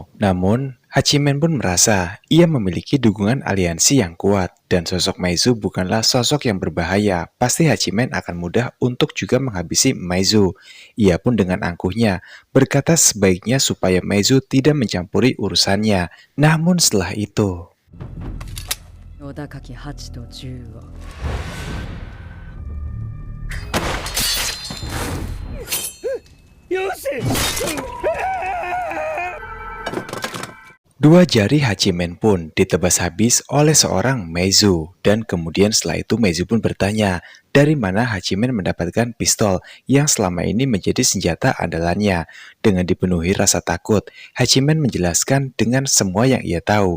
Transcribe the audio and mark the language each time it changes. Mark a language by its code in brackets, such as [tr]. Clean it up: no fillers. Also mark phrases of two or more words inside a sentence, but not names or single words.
[id] Namun, Hachimen pun merasa ia memiliki dukungan aliansi yang kuat dan sosok Meizu bukanlah sosok yang berbahaya. Pasti Hachimen akan mudah untuk juga menghabisi Meizu. Ia pun dengan angkuhnya berkata sebaiknya supaya Meizu tidak mencampuri urusannya. Namun setelah itu, 小高き8と10を [ja] よし [id] dua jari Hachimen pun ditebas habis oleh seorang Meizu. Dan kemudian setelah itu Meizu pun bertanya, dari mana Hachimen mendapatkan pistol yang selama ini menjadi senjata andalannya. Dengan dipenuhi rasa takut, Hachimen menjelaskan dengan semua yang ia tahu.